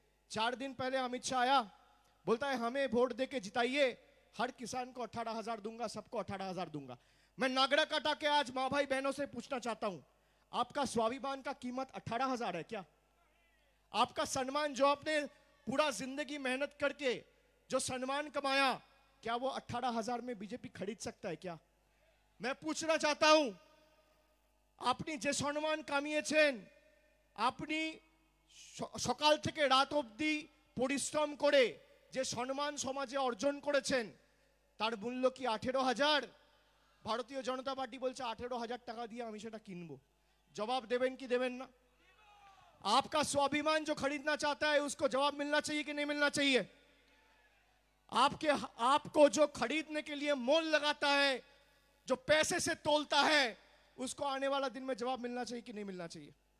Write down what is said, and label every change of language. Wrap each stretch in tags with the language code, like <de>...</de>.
<hi>4 दिन पहले अमित शाह आया, बोलता है हमें वोट देके जिताइए, हर किसान को 18,000 दूंगा, सबको 18,000 दूंगा। मैं नागड़ा काटा के आज माँ भाई बहनों से पूछना चाहता हूं, आपका स्वाभिमान का कीमत 18,000 है क्या? आपका सम्मान जो आपने पूरा जिंदगी मेहनत करके जो सम्मान कमाया, क्या वो 18,000 में बीजेपी खरीद सकता है क्या? मैं पूछना चाहता हूं,</hi> <bn>আপনি যে সম্মান কামিয়েছেন, আপনি সকাল থেকে রাত অবধি পরিশ্রম করে যে সম্মান সমাজে অর্জন করেছেন তার মূল্য কি 18,000? ভারতীয় জনতা পার্টি বলছে 18,000 টাকা দিয়ে আমি সেটা কিনবো। জবাব দেবেন কি দেবেন না?</bn> <hi>आपका स्वाभिमान जो खरीदना चाहता है उसको जवाब मिलना चाहिए कि नहीं मिलना चाहिए? आपको जो खरीदने के लिए मोल लगाता है, जो पैसे से तोलता है, उसको आने वाला दिन में जवाब मिलना चाहिए कि नहीं मिलना चाहिए?</hi>